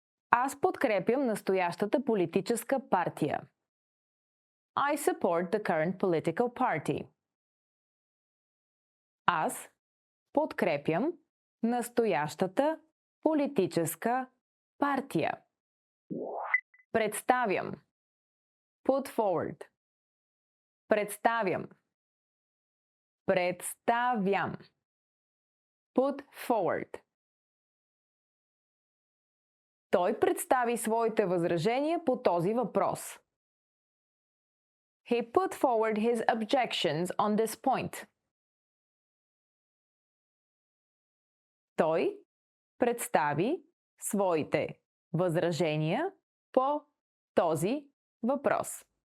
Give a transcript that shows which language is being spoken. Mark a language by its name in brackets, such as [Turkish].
[Bulgarian] Аз подкрепям настоящата политическа партия. [English] I support the current political party. [Bulgarian] Аз подкрепям настоящата политическа партия. Представям. [English] Put forward. [Bulgarian] Представям. Представям. [English] Put forward. [Bulgarian] Той представи своите възражения по този въпрос. [English] He put forward his objections on this point. [Bulgarian] Той представи своите възражения по този въпрос.